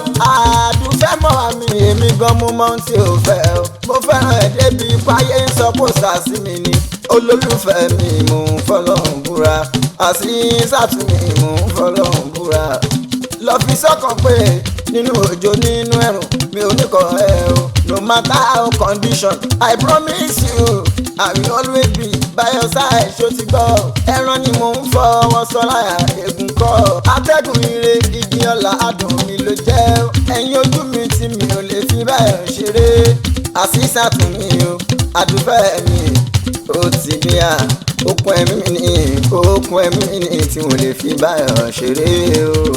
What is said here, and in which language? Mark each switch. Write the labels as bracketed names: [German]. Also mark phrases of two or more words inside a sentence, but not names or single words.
[Yoruba] Àdùfẹ́ mọ́ mi, èmi gan mo mọ ohun tí o fẹ́ o. Mo fẹ́ràn ẹ̀ débi páyé ń sọ kó sàsí mi ni. Olólùfẹ́ mi, mò ń fọlọ́run búra. Àsísàtù mi, mò ń fọlọ́run búra. Lọ fi sọ́kàn pé nínú òjò, nínú ẹ̀rùn, mi ò ní kọ̀ ẹ́ o. [English] No matter how condition, I promise you, I will always be by your side, [Yoruba] ṣó ti gbọ́? Ẹran ni mò ń fọwọ́ sọ láyà, egun kọ́. Atẹ́gùn ire, igi ọlá, adùn mi ló jẹ́ o. Ẹ̀yin ojú mi tí mi ò lè fi báyọ̀ ṣeré. Àṣìṣà tún mi o, àdúfẹ́ mi, ó ti bí a. Okun ẹ̀mí mi ni, okun ẹ̀mí mi ni tí mo lè fi báyọ̀ ṣeré o.